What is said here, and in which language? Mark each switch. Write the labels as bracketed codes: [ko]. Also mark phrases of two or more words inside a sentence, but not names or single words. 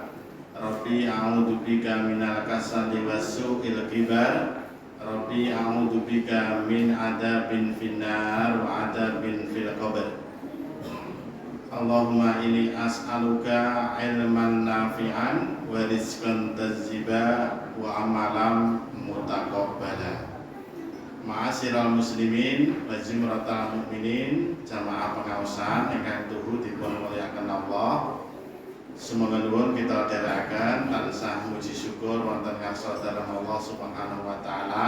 [ar] رب أعوذ بك من الكسل وسوء الكبر. رب أعوذ بك من عذاب في النار وعذاب في القبر. اللهم إني أسألك علما نافعا ورزقا طيبا وعملا متقبلا. معاشر المسلمين وزمرة المؤمنين, [jv] jamaah pengaosan ingkang tuhu dipun mulyakaken Allah. Semoga nuwun kita dherekaken tansah muji syukur wonten ngarsa dalem Allah [ar] سبحانه وتعالى.